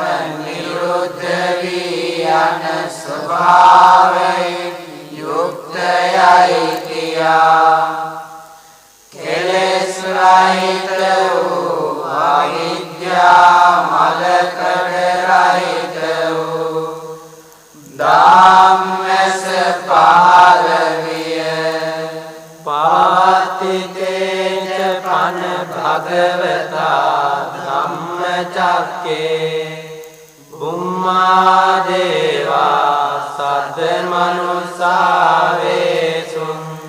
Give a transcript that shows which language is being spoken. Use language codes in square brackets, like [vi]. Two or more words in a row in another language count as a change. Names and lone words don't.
[si] නිරුද්ධ වී යන ස්වභාවයෙන් යුක්තයයි කියා කෙලෙස් රහිත වූ අවිද්‍යා මලකඩ රහිත වූ ධම්මස පහළ විය [pi] පාතිතේච පන භගවතා ධම්මචක්කේ බුම්මා දේවා සද්ද මනුසාවේසුං